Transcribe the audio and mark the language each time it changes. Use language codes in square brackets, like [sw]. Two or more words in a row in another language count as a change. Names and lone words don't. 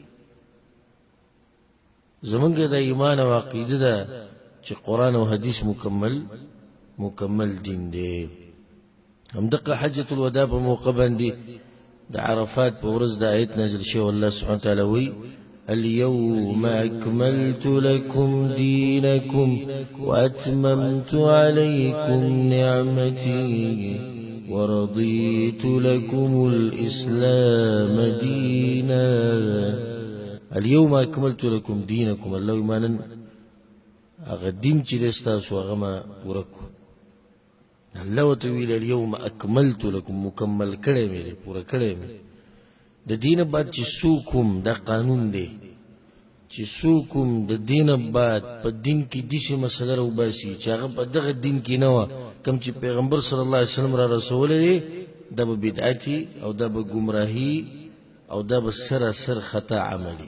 [ps] زمونږ د ایمان او عقیده ده چې قرآن او حدیث مکمل دین دی. همدغه حجة الوداع په موقع باندې د عرفات په ورځ د آیت نازل شوی. [ar] الله سبحانه وتعالی وی اليوم أكملت لكم دينكم وأتممت عليكم نعمتي ورضيت لكم الإسلام دينا. اليوم أكملت لكم دينكم، [ps] الله يمانن هغه دین چې دستاسو هغه ما پوره کړو. [ar] الله وتعالى اليوم أكملت لكم [ps] مکمل کړی مې پوره کړی مې. د دین بعد چې سوکم دا قانون دی چې سوکم د دین بعد په دین کې داسې مسله راوباسي چې هغه په دغه دین کې نه وه کوم چې پیغمبر [ar] صلی الله علیه وسلم [ps] را رسولی دی، دا به بدعتي او دا به گمراهي او دا به سراسر خطا عملی.